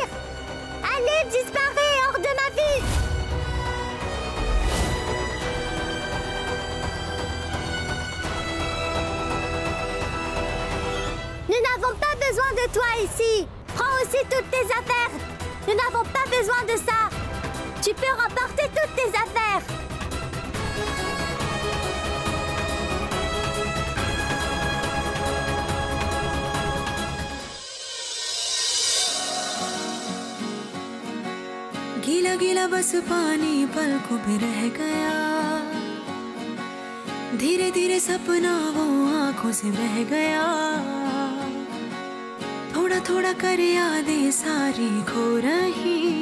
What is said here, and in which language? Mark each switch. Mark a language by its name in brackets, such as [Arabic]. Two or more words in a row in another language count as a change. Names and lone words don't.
[French] Allez, disparais hors de ma vue. Nous n'avons pas besoin de toi ici. Prends aussi toutes tes affaires. Nous n'avons pas besoin de ça. Tu peux remporter toutes tes affaires. [Hindi] गीला गीला बस पानी पलकों पे रह गया धीरे धीरे सपना वो आंखों से बह गया थोड़ा थोड़ा कर यादें सारी खो रही